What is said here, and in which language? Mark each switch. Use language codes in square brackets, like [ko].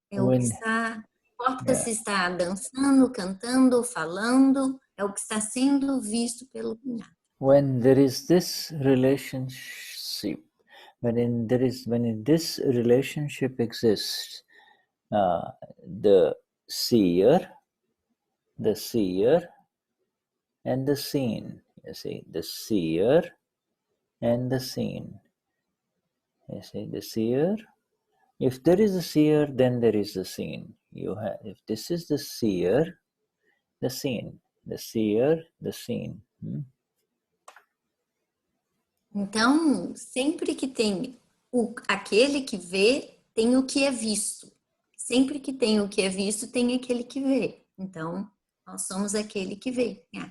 [pt] É o que está, não importa se está dançando, cantando, falando, é o que está sendo visto pelo Gnata. [en] When there is this relationship, when this relationship exists, the seer and the seen. You see, the seer and the seen. You see, the seer. If there is a seer, then there is a seen. If this is the seer, the seen. The seer, the seen. [pt] Então, sempre que tem aquele que vê, tem o que é visto. Sempre que tem o que é visto, tem aquele que vê. Então, nós somos aquele que vê.